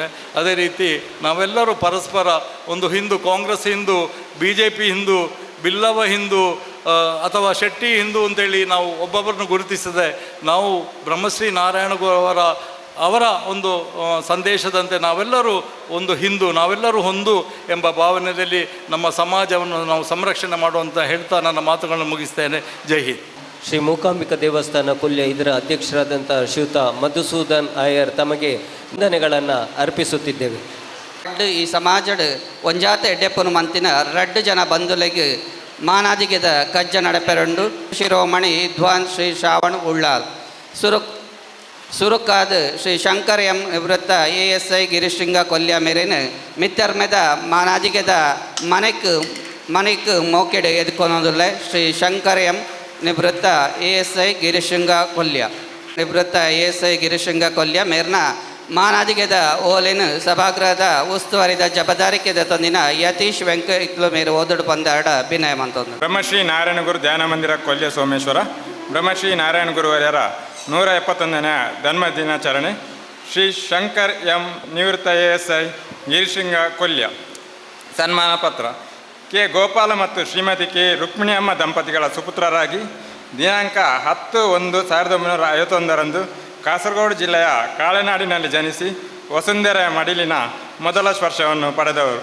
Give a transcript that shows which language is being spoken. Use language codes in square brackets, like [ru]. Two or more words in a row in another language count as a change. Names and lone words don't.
[kn] ಅದೇ ರೀತಿ ನಾವೆಲ್ಲರೂ ಪರಸ್ಪರ ಒಂದು ಹಿಂದೂ, ಕಾಂಗ್ರೆಸ್ ಹಿಂದೂ, BJP ಹಿಂದೂ, ಬಿಲ್ಲವ ಹಿಂದೂ ಅಥವಾ ಶೆಟ್ಟಿ ಹಿಂದೂ ಅಂತೇಳಿ ನಾವು ಒಬ್ಬೊಬ್ಬರನ್ನು ಗುರುತಿಸದೆ ನಾವು ಬ್ರಹ್ಮಶ್ರೀ ನಾರಾಯಣ ಅವರ ಒಂದು ಸಂದೇಶದಂತೆ ನಾವೆಲ್ಲರೂ ಒಂದು ಹಿಂದೂ, ನಾವೆಲ್ಲರೂ ಒಂದು ಎಂಬ ಭಾವನೆಯಲ್ಲಿ ನಮ್ಮ ಸಮಾಜವನ್ನು ನಾವು ಸಂರಕ್ಷಣೆ ಮಾಡುವಂತ ಹೇಳ್ತಾ ನನ್ನ ಮಾತುಗಳನ್ನು ಮುಗಿಸ್ತೇನೆ. [hi] जय हिंद. [kn] ಶ್ರೀ ಮೂಕಾಂಬಿಕಾ ದೇವಸ್ಥಾನ ಕೊಲ್ಯ ಇದರ ಅಧ್ಯಕ್ಷರಾದಂಥ ಶ್ರೀಯುತ ಮಧುಸೂದನ್ ಆಯರ್ ತಮಗೆ ವಂದನೆಗಳನ್ನು ಅರ್ಪಿಸುತ್ತಿದ್ದೇವೆ. [tcy] ಈ ಸಮಾಜಡ್ ಒಂಜಾತ ಎಡ್ಡೆಪ್ಪನು ಮಂತಿನ 2 ಜನ ಬಂಧುಲೆಗೆ ಮಾನಾದಿಗೆದ ಕಜ್ಜ ನಡಪೆರಂಡು ಶಿರೋಮಣಿ ವಿದ್ವಾನ್ ಶ್ರೀ ಶ್ರಾವಣ್ ಉಳ್ಳಾಲ್ ಸುರುಕಾದ ಶ್ರೀ ಶಂಕರ್ ಎಂ ನಿವೃತ್ತ ASI ಗಿರಿಶೃಂಗ ಕೊಲ್ಯ ಮೇರಿನ ಮಿತ್ತರ್ಮೆದ ಮಾನಾದಿಗೆದ ಮನೆಕ್ ಮೋಕೆಡೆ ಎದ್ಕೊನೋದುಲ್ಲ ಶ್ರೀ ಶಂಕರ್ ಎಂ ನಿವೃತ್ತ ASI ಗಿರಿಶೃಂಗ ಕೊಲ್ಯ ಮೇರ್ನ ಮಾನಾದಿಗೆದ ಓಲೆನು ಸಭಾಗೃಹದ ಉಸ್ತುವಾರಿದ ಜವಾಬ್ದಾರಿಕೆದ ತಂದಿನ ಯತೀಶ್ ವೆಂಕ ಇತ್ಲು ಮೇರು ಓದಡು ಪಂದಾಡ ಅಭಿನಯ ಮಂತಂದು. [kn] ಬ್ರಹ್ಮಶ್ರೀ ನಾರಾಯಣ ಗುರು ಧ್ಯಾನ ಮಂದಿರ ಕೊಲ್ಯ ಸೋಮೇಶ್ವರ ಬ್ರಹ್ಮಶ್ರೀ ನಾರಾಯಣ ಗುರುವರ್ಯರ 171ನೇ ಧರ್ಮ ದಿನಾಚರಣೆ. ಶ್ರೀ ಶಂಕರ್ ಎಂ ನಿವೃತ್ತ ASI ಗಿರಿಶೃಂಗ ಕೊಲ್ಯ ಸನ್ಮಾನ ಪತ್ರ. ಕೆ ಗೋಪಾಲ ಮತ್ತು ಶ್ರೀಮತಿ ಕೆ ರುಕ್ಮಿಣಿಯಮ್ಮ ದಂಪತಿಗಳ ಸುಪುತ್ರರಾಗಿ ದಿನಾಂಕ 10/1/1951 ಕಾಸರಗೋಡು ಜಿಲ್ಲೆಯ ಕಾಳೆನಾಡಿನಲ್ಲಿ ಜನಿಸಿ ವಸುಂಧರೆಯ ಮಡಿಲಿನ ಮೊದಲ ಸ್ಪರ್ಶವನ್ನು ಪಡೆದವರು.